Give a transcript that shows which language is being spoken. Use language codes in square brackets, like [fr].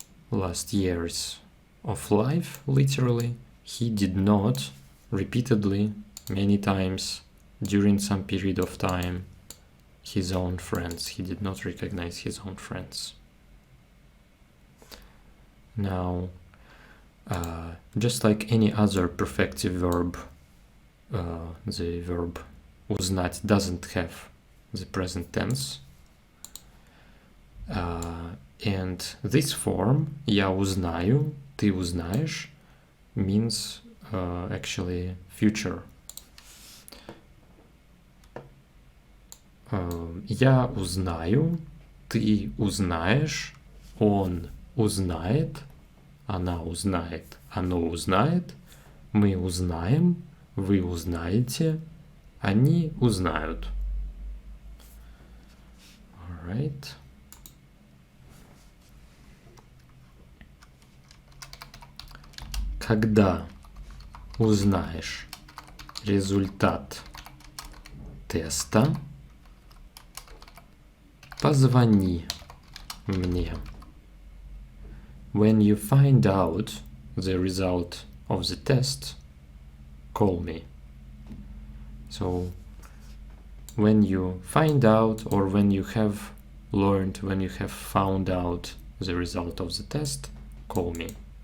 [en] Last years of life, literally, he did not repeatedly, many times, during some period of time, his own friends. He did not recognize his own friends. Now, just like any other perfective verb, the verb узнать doesn't have the present tense. And this form, [ru] я узнаю, ты узнаешь, [en] means actually future. [ru] Я узнаю, ты узнаешь, он узнает, она узнает, оно узнает, мы узнаем, вы узнаете, они узнают. [en] All right. [ru] Когда узнаешь результат теста, позвони мне. [en] When you find out the result of the test, call me. So, when you find out, or when you have learned, when you have found out the result of the test, call me.